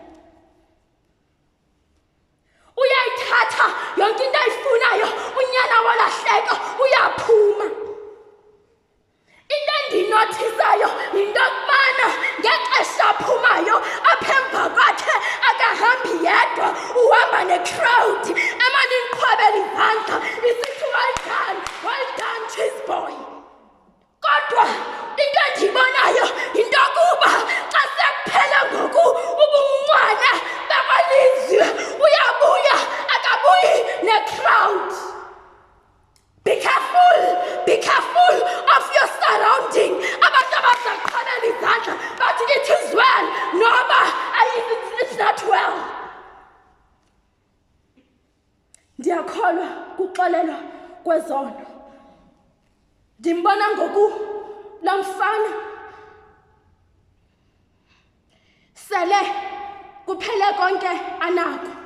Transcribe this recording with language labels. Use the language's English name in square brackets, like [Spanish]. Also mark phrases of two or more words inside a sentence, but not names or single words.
[Xhosa] Uyayithatha yonke into ayifunayo unyana walahleko uyaphuma. Into endinothisayo yinto yokubana ngexesha aphumayo apha emva kwakhe akahambi yedwa uhamba ne-crowd emane imqhwabela izandla isithi [English] well done cheese boy. [Xhosa] Kodwa into endiyibonayo yinto yokuba xa sekuphela ngoku ubumncwane bakwalizwi uyabuya akabuyi ne-crowd. [English] Be careful of your surrounding. [Xhosa] Abantu abazakuqhalela izandla bathi [English] it is well [Xhosa] noma [English] it's not well. [Xhosa] Ndiyakholwa kuxolelo kwezono. ndimbona ngoku lo mfana sele kuphele konke anako.